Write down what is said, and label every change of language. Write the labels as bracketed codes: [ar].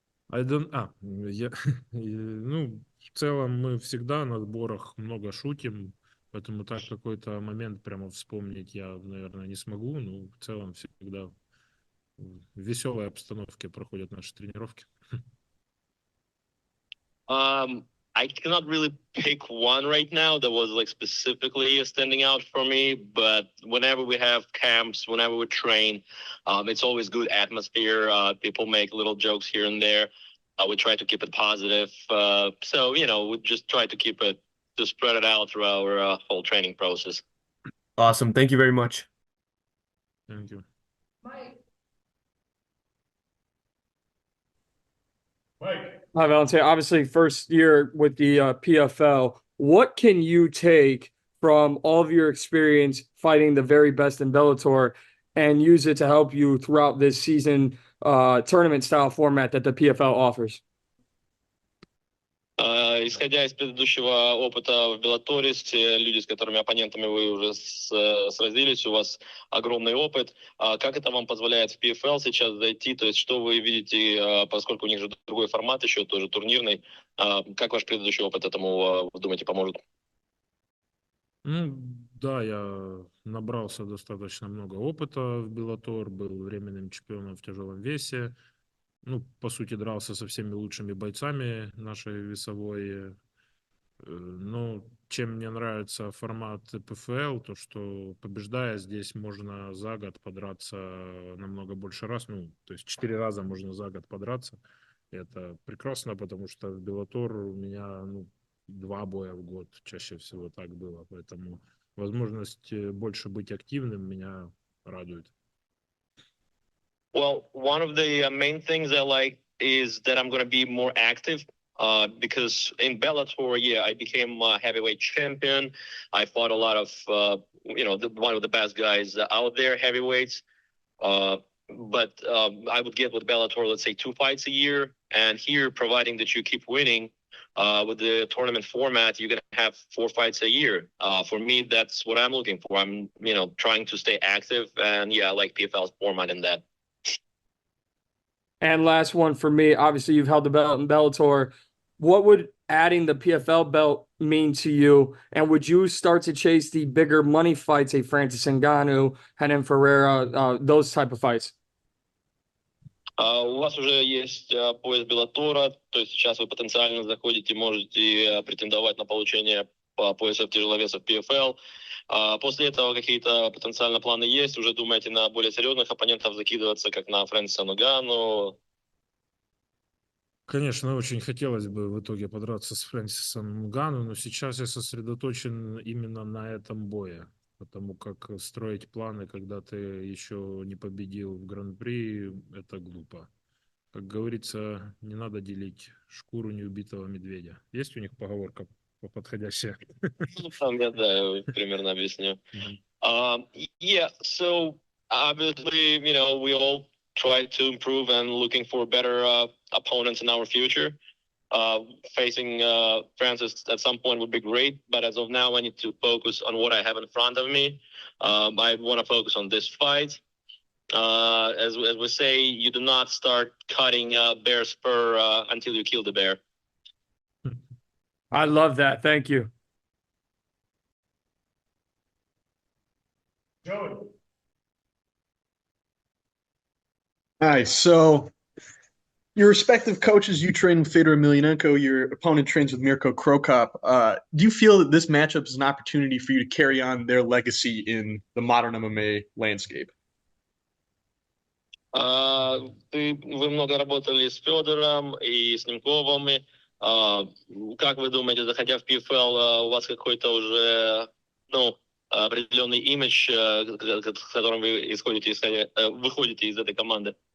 [ru] Ну, в целом мы всегда на сборах много шутим, поэтому так какой-то момент прямо вспомнить я, наверное, не смогу. Но в целом всегда в веселой обстановке проходят наши тренировки. [en] I cannot really pick one right now that was like specifically standing out for me, but whenever we have camps, whenever we train, it's always good atmosphere. People make little jokes here and there. We try to keep it positive. So, we just try to spread it out through our whole training process. Awesome. Thank you very much. Thank you. Hi, Valentin. Obviously, first year with the PFL. What can you take from all of your experience fighting the very best in Bellator and use it to help you throughout this season tournament style format that the PFL offers? [ru] Исходя из предыдущего опыта в Беллаторе, те люди, с которыми оппонентами вы уже сразились, у вас огромный опыт. Как это вам позволяет в PFL сейчас зайти? То есть что вы видите, поскольку у них же другой формат еще, тоже турнирный. Как ваш предыдущий опыт этому, вы думаете, поможет? Ну, да, я набрался достаточно много опыта в Bellator, был временным чемпионом в тяжелом весе. Ну, по сути, дрался со всеми лучшими бойцами нашей весовой Ну, чем мне нравится формат ПФЛ, то что побеждая здесь можно за год подраться намного больше раз, ну, то есть 4 раза можно за год подраться. Это прекрасно, потому что в Bellator у меня, ну, 2 боя в год чаще всего так было, поэтому возможность больше быть активным меня радует. [en] Well, one of the main things I like is that I'm going to be more active. Because in Bellator, yeah, I became a heavyweight champion. I fought a lot of, one of the best guys out there, heavyweights. But I would get with Bellator, let's say 2 fights a year. And here, providing that you keep winning with the tournament format, you're going to have 4 fights a year. For me, that's what I'm looking for. I'm, trying to stay active. And yeah, I like PFL's format in that. And last one for me, obviously you've held the belt in Bellator. What would adding the PFL belt mean to you? And would you start to chase the bigger money fights, a Francis Ngannou, Renan Ferreira, those type of fights? [ru] У вас уже есть пояс Беллатора, то есть сейчас вы потенциально заходите, можете претендовать на получение поясов тяжеловесов PFL. После этого какие-то потенциально планы есть? Уже думаете на более серьезных оппонентов закидываться, как на Фрэнсиса Нганну? Конечно, очень хотелось бы в итоге подраться с Фрэнсисом Нганну, но сейчас я сосредоточен именно на этом бое, потому как строить планы, когда ты еще не победил в Гран-при, это глупо. Как говорится, не надо делить шкуру неубитого медведя. Есть у них поговорка подходящая? Там я, да, я примерно объясню. [en] Yeah, so obviously, we all try to improve and looking for better opponents in our future. Facing Francis at some point would be great, but as of now, I need to focus on what I have in front of me. I want to focus on this fight. As we say, you do not start cutting bear's fur until you kill the bear. I love that. Thank you. Joey. All right, so your respective coaches, you train with Fedor Emelianenko, your opponent trains with Mirko Krokop. Do you feel that this matchup is an opportunity for you to carry on their legacy in the modern MMA landscape? [ru] Вы много работали с Федором и с Немковыми. Как вы думаете, заходя в PFL, у вас какой-то уже, определенный имидж, с которым вы выходите из этой команды?